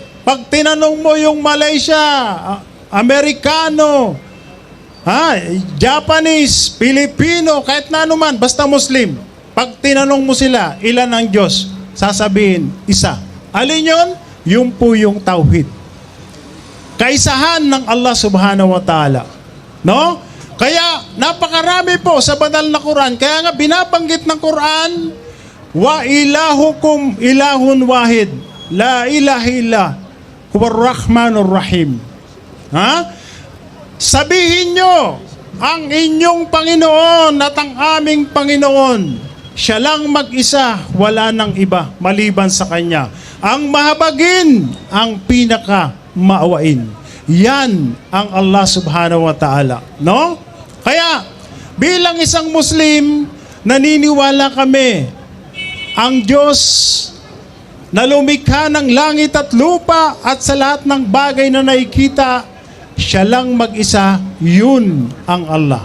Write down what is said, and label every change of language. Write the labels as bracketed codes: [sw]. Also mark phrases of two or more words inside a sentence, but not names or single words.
[tl] Pag tinanong mo yung Malaysia, Amerikano, Japanese, Pilipino, kahit na anuman, basta Muslim. Pag tinanong mo sila, ilan ang Diyos? Sasabihin, isa. Alin yun? Yung po yung tauhid. Kaisahan ng Allah [ar] سبحانه وتعالى. [tl] No? Kaya napakarami po sa banal na Quran. Kaya nga binabanggit ng Quran, [ar] وإلهكم إله واحد لا إله إلا هو الرحمن الرحيم. [tl] Sabihin nyo, ang inyong Panginoon at ang aming Panginoon, siya lang mag-isa, wala nang iba maliban sa Kanya. Ang mahabagin, ang pinaka maawain. Yan ang Allah [ar] سبحانه وتعالى. [tl] No? Kaya, bilang isang Muslim, naniniwala kami, ang Diyos na lumikha ng langit at lupa at sa lahat ng bagay na nakikita, siya lang mag-isa, yun ang Allah.